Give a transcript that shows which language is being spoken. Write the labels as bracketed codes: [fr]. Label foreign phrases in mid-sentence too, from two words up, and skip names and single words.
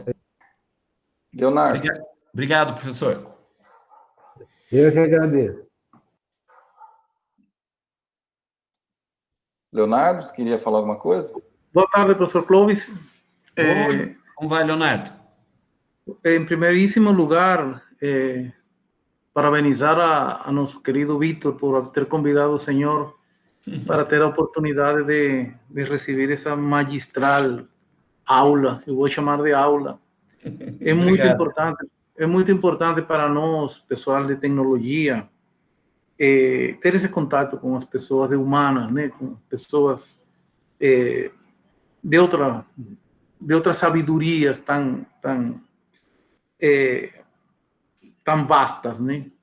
[pt] Leonardo. Obrigado, professor. Eu que agradeço. Leonardo, você queria falar alguma coisa? Boa tarde, professor Clóvis. Oi, como vai, Leonardo? [es] En primerísimo lugar, parabenizar a nuestro querido Víctor [pt] por ter convidado [es] al Señor para [pt] ter a [es] oportunidad de recibir esa magistral aula, [pt] eu vou chamar de aula. É muito importante para nós, pessoal de tecnologia, ter esse contato com as pessoas humanas, né, com pessoas de outras sabedorias tão vastas, né?